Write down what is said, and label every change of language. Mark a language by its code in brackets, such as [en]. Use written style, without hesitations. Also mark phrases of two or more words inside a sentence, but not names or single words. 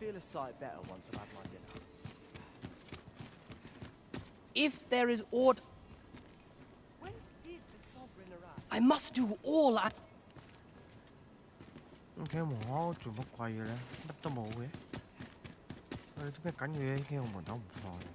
[en] sight better once I've had my dinner. If there is aught, Whence did the sovereign arrive? I must do all I... [yue] 咁企喺門口做乜鬼嘅咧？乜都冇嘅。我哋啲咩緊要嘢企喺門口唔放。